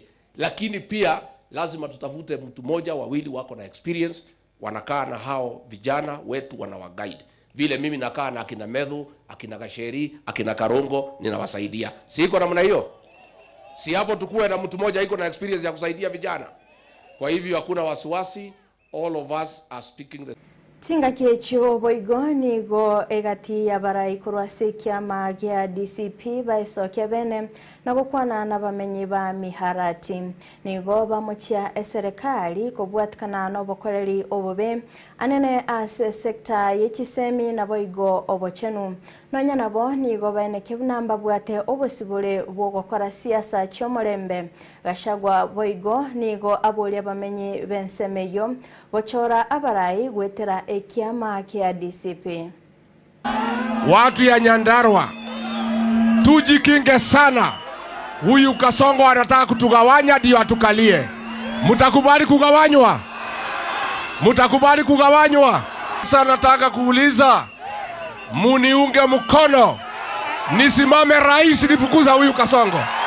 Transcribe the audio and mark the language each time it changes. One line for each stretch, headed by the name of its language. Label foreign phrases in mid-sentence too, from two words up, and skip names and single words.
Swahili: Lakini pia lazima tutafute mtu mmoja wawili wako na experience wanakaa na hao vijana wetu wanawaguide. Vile mimi nakaa na akina Medhu, akina Gasheri, akina Karongo ninawasaidia. Si iko namna hiyo? Si hapo tukue na mtu mmoja iko na experience ya kusaidia vijana. Kwa hivyo hakuna wasiwasi,
English: all of us are speaking the
Gusii: Tinga kiecho boigo nigo egati ya barai kurwase kiama gia DCP baisokia bene na gukwana na bamenyi ba miharati nigo bamuchia eserikali kubwatikana no bokoreri obobe anene ase sekta yechisemi na boigo obochenu nonya nabo nigo bene kebunamba bwate obosibule bwogokora siasa chomorembe Gachagua boigo nigo abolia bamenyi bensemeyo gochora abarai gwetera ekiama kia DCP.
Swahili: Watu ya Nyandarua tujikinge sana. Huyu Kasongo anataka kutugawanya ndio atukalie. Mtakubali kugawanywa? Mtakubali kugawanywa? Sasa nataka kuuliza muniunge mkono nisimame rais nifukuza huyu Kasongo.